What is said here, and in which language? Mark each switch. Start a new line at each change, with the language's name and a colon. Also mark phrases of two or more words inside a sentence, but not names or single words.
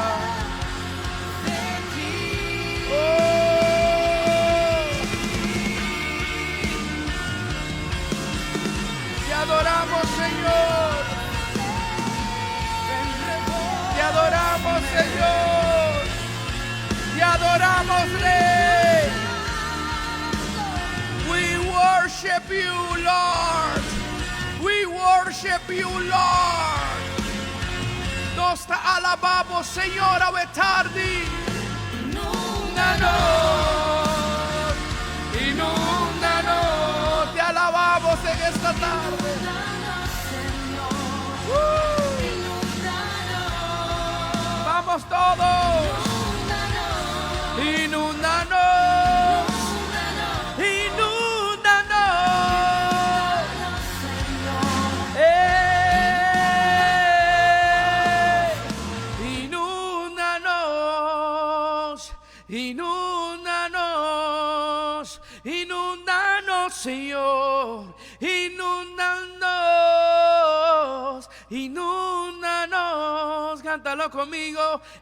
Spanish: Te adoramos, Señor. Te adoramos, Señor. Te adoramos, Rey.
English: We worship you, Lord. We worship you, Lord.
Spanish: Nos te alabamos, Señor, a tarde. Inúndanos, inúndanos. Te alabamos en esta tarde. Vamos todos. Inúndanos, inúndanos, inúndanos, inúndanos, inúndanos, Señor, inúndanos, inúndanos, cántalo conmigo,